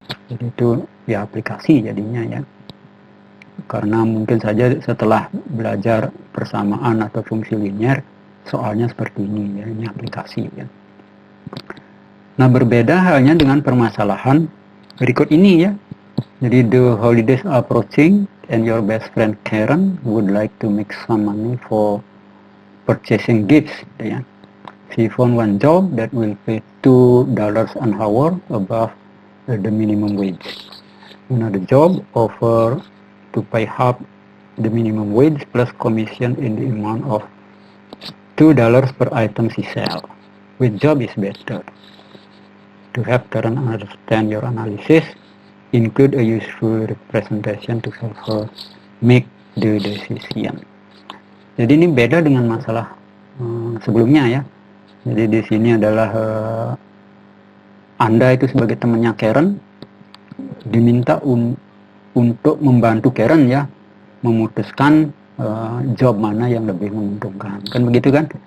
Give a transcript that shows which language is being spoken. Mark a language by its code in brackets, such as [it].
[id] Jadi itu ya aplikasi jadinya ya. Karena mungkin saja setelah belajar persamaan atau fungsi linier, soalnya seperti ini ya, ini aplikasi ya. Nah, berbeda halnya dengan permasalahan berikut ini ya. Jadi [en] the holidays are approaching and your best friend Karen would like to make some money for purchasing gifts [id] gitu ya. [en] She found one job that will pay $2 an hour above the minimum wage. Another job offer to pay half the minimum wage plus commission in the amount of $2 per item she sell. Which job is better? To have Karen understand your analysis, include a useful representation to help her make the decision. [id] Jadi ini beda dengan masalah sebelumnya ya. Jadi di sini adalah Anda itu sebagai temannya Karen diminta untuk membantu Karen ya memutuskan job mana yang lebih menguntungkan. Kan begitu kan?